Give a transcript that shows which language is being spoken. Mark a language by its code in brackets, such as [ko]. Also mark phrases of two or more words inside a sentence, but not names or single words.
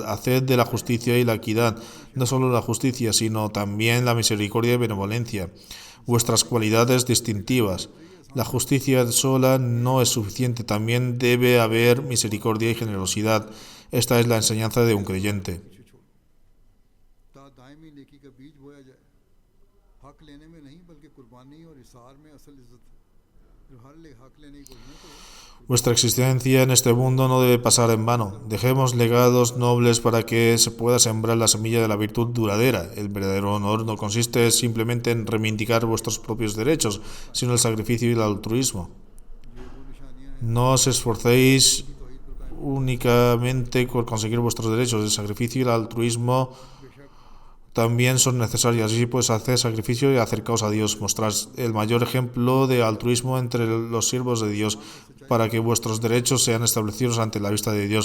[es] Haced de la justicia y la equidad no solo la justicia, sino también la misericordia y benevolencia, vuestras cualidades distintivas. La justicia sola no es suficiente, también debe haber misericordia y generosidad. Esta es la enseñanza de un creyente. [ur] تا دائمی نیکی کا بیج بویا جائے، حق لینے میں نہیں بلکہ قربانی اور ایثار میں اصل عزت ہے. جو ہر لے حق لینے کی کوشش نہ کرے, [es] Vuestra existencia en este mundo no debe pasar en vano. Dejemos legados nobles para que se pueda sembrar la semilla de la virtud duradera. El verdadero honor no consiste simplemente en reivindicar vuestros propios derechos, sino el sacrificio y el altruismo. [ur] یہ وہ نشانیاں ہیں [es] No os esforcéis [ur] توحید پر قائم [es] únicamente por conseguir vuestros derechos. El sacrificio y el altruismo también son necesarias. Así pues, haced sacrificio y acercaos a Dios. Mostrad el mayor ejemplo de altruismo entre los siervos de Dios para que vuestros derechos sean establecidos ante la vista de Dios.